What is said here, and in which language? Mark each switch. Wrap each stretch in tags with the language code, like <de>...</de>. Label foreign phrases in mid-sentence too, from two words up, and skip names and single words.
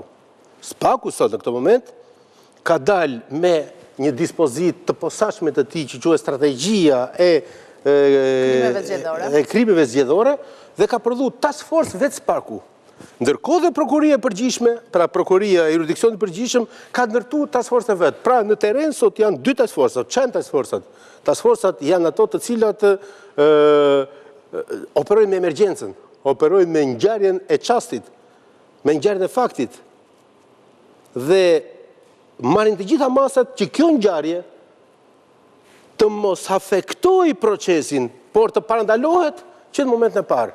<sq>SPAK-u sot në këtë moment ka dalë me një dispozitë të posaçme të tij që quhet strategjia e krimeve zgjedhore dhe ka prodhuar</sq> <en>task force</en> <sq>vetë SPAK-u. Ndërkohë dhe prokuria e përgjithshme, pra prokuria e jurisdiksionit përgjithshëm ka ndërtuar</sq> <en>task force</en> <sq>vet. Pra në terren sot janë 2</sq> <en>task force,</en> <sq>çan</sq> <en>task force. Task force</en> <sq>janë ato të cilat operojnë me emergjencën, operojnë me ngjarjen e çastit, me ngjarjen e faktit. Dhe marrin të gjitha masat që kjo ngjarje të mos afektoj procesin, por të parandalohet që në momentin e parë.</sq>